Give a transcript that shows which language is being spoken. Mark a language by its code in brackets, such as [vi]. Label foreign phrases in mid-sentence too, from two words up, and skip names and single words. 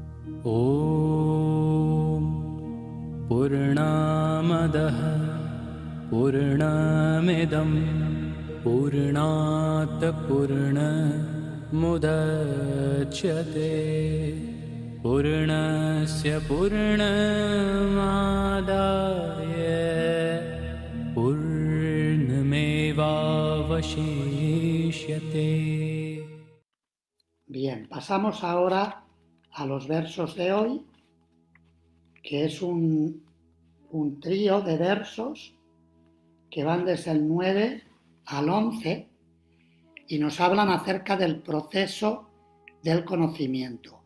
[sa] ॐ पूर्णामदः पूर्णमिदं पूर्णात् पूर्णमुदच्यते पूर्णस्य पूर्णमादाय पूर्णमेवावशिष्यते. [es] Bien, pasamos ahora a los versos de hoy, que es un trío de versos que van desde el 9 al 11 y nos hablan acerca del proceso del conocimiento.